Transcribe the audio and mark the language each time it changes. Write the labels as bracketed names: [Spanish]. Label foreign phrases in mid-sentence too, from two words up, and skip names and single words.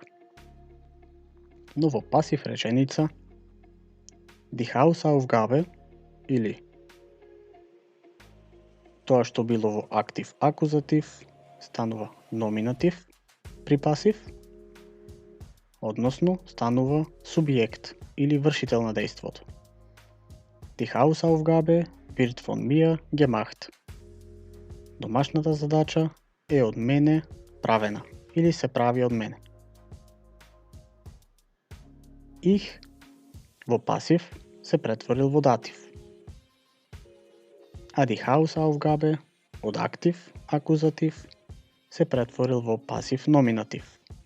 [Macedonian] Но во пасив реченица [German] die Hausaufgabe [Macedonian] или тоа што било во актив акузатив станува номинатив при пасив, односно станува субјект или вршител на дејството. [German] Die Hausaufgabe wird von mir gemacht. [Macedonian] Домашната задача е од мене правена или се прави од мене. Ich во пасив се претворил во датив. А [German] die Hausaufgabe [Macedonian] од актив акузатив се претворил во пасив номинатив.